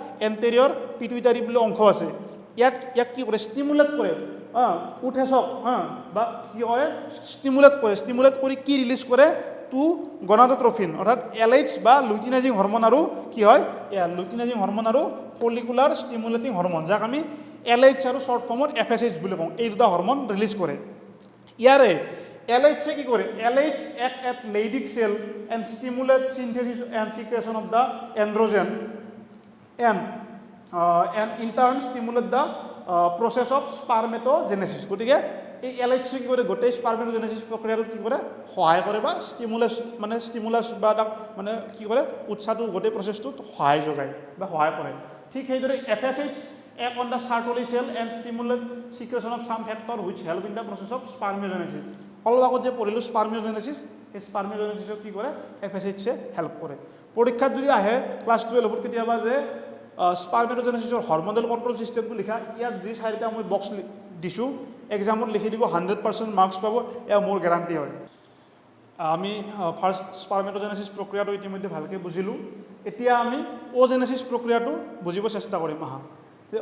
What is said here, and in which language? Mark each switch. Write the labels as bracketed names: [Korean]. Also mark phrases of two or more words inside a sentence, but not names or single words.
[English] anterior pituitary [Assamese] বুলি অংশ আছে ইয়াক কি কৰে ষ্টিমুলেট কৰে উৎসেচক বা কি কৰে ষ্টিমুলেট কৰি কি ৰিলিজ কৰে টু গনাডোট্ৰফিন অৰ্থাৎ LH বা [English] luteinizing hormone [Assamese] আৰু কি হয় [English] luteinizing hormone [Assamese] আৰু [English] follicular stimulating hormone [Assamese] যাক আমি LH আৰু শ্বৰ্ট ফৰ্মত FSH বুলি কওঁ এই দুটা হৰমন ৰিলিজ কৰে ইয়াৰে LH কি কৰে [English] LH act at Leydig cell and stimulate synthesis and secretion of the androgen and in turn stimulate the process of spermatogenesis [Assamese] গতিকে এই LH কি কৰে গোটেই স্পাৰ্মেটোজেনেসিছ প্ৰক্ৰিয়াটোত কি কৰে সহায় কৰে বা ষ্টিমুলাছ বা তাক মানে কি কৰে উৎসাহটো গোটেই প্ৰচেছটোত সহায় যোগায় বা সহায় কৰে ঠিক সেইদৰে [English] FSH act on the Sertoli cell and stimulate secretion of some factor which help in the process of spermiogenesis [Assamese] অলপ আগত যে পঢ়িলো স্পাৰ্মিওজেনেসিছ এই স্পাৰ্মিওজেনেসিছত কি কৰে FSH এ হেল্প কৰে পৰীক্ষাত যদি আহে ক্লাছ 12 ত কেতিয়াবা যে স্পাৰ্মেটোজেনেসিছৰ [English] hormonal control [Assamese] সিস্টেমটো লিখা ইয়াত যি চাৰিটা মই বক্স দিছো এক্সামত লিখি দিব 100% মাৰ্কস পাব এয়া মোৰ গ্যাৰান্টি হয় আমি [English] first spermatogenesis [Assamese] প্ৰক্ৰিয়াটো ইতিমধ্যে ভালকে বুজিলো এতিয়া আমি ওজেনেসিছ প্ৰক্ৰিয়াটো বুজিব চেষ্টা কৰিম আহা যে